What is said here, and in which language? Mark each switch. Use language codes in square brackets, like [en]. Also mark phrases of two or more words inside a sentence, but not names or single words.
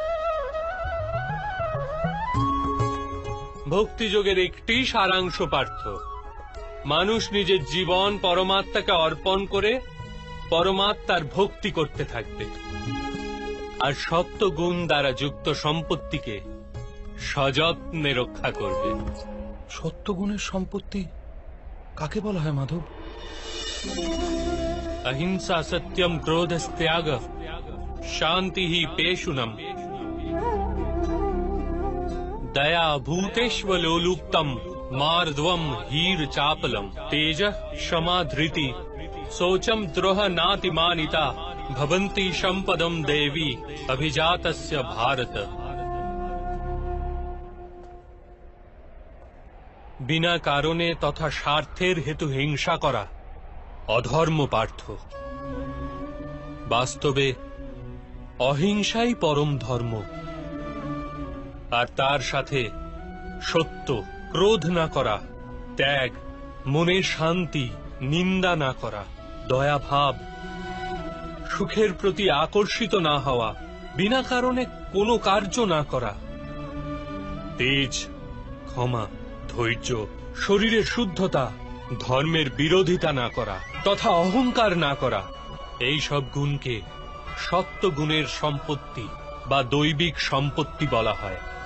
[bn] ভক্তিযোগের একটি সারাংশ পার্থ, মানুষ নিজের জীবন পরমাত্মাকে অর্পণ করে পরমাত্মার ভক্তি করতে থাকবে, আর সপ্তগুণ দ্বারা যুক্ত সম্পত্তিকে সযত্নে রক্ষা করবে। সত্যগুণের সম্পত্তি কাকে বলা হয় মাধব? [sa] अहिंसा सत्यम क्रोधस्त्याग शांति ही पेशुनम दया भूतेष्वलोलुप्तम मार्दवम हीर चापलम तेज क्षमा धृति शोचम द्रोह नातिमानिता भवन्ति संपदम देवी अभिजातस्य भारत। [bn] বিনা কারণে তথা স্বার্থের হেতু হিংসা করা অধর্ম পার্থ। বাস্তবে অহিংসাই পরম ধর্ম, আর তার সাথে সত্য, ক্রোধ না করা, ত্যাগ, মনের শান্তি, নিন্দা না করা, দয়াভাব, সুখের প্রতি আকর্ষিত না হওয়া, বিনা কারণে কোনো কার্য না করা, তেজ, ক্ষমা, ধৈর্য, শরীরের শুদ্ধতা, ধর্মের বিরোধিতা না করা তথা অহংকার না করা, এই সব গুণকে সত্যগুণের সম্পত্তি বা দৈবিক সম্পত্তি বলা হয়।